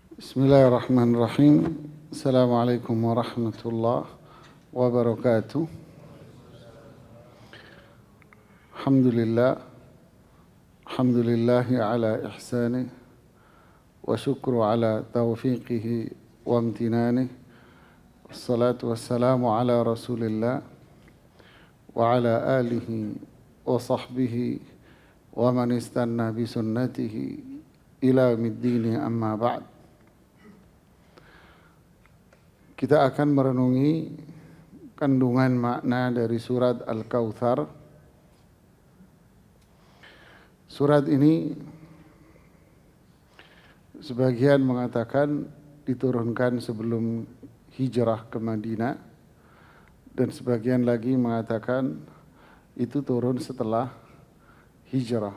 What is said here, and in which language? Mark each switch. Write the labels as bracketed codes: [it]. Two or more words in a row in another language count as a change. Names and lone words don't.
[ar] بسم الله الرحمن الرحيم. السلام عليكم ورحمة الله وبركاته. الحمد لله على إحسانه والشكر على توفيقه وامتنانه. والصلاة والسلام على رسول الله وعلى آله وصحبه ومن استن بسنته إلى يوم الدين، أما بعد. [id] Kita akan merenungi kandungan makna dari surat Al-Kautsar. Surat ini sebagian mengatakan diturunkan sebelum hijrah ke Madinah, dan sebagian lagi mengatakan itu turun setelah hijrah.